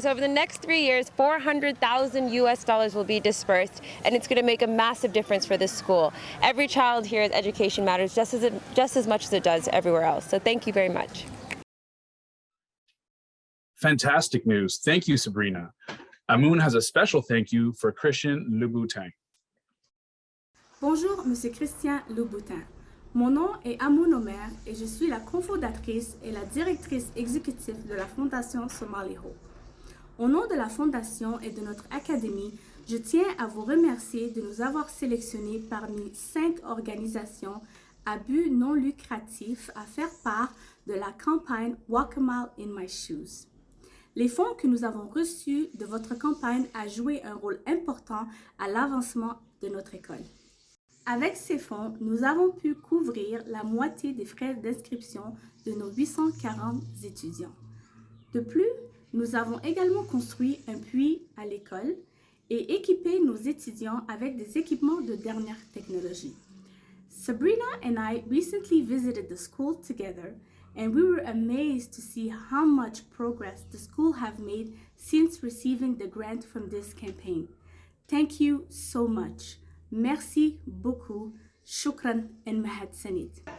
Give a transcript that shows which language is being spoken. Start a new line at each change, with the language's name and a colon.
English: So over the next 3 years, $400,000 will be dispersed, and it's going to make a massive difference for this school. Every child here's education matters just as much as it does everywhere else. So thank you very much. Fantastic news. Thank you, Sabrina. Amoune has a special thank you for Christian Louboutin.
French: Bonjour, Monsieur Christian Louboutin. Mon nom est Amoune Omer et je suis la cofondatrice et la directrice exécutive de la Fondation Somali Hope. Au nom de la Fondation et de notre académie, je tiens à vous remercier de nous avoir sélectionnés parmi 5 organisations à but non lucratif à faire part de la campagne Walk a Mile in My Shoes. Les fonds que nous avons reçus de votre campagne ont joué un rôle important à l'avancement de notre école. Avec ces fonds, nous avons pu couvrir la moitié des frais d'inscription de nos 840 étudiants. De plus, nous avons également construit un puits à l'école et équipé nos étudiants avec des équipements de dernière technologie.
English: Sabrina and I recently visited the school together, and we were amazed to see how much progress the school have made since receiving the grant from this campaign. Thank you so much.
French: Merci beaucoup.
Somali: Shukran and mahad sanid.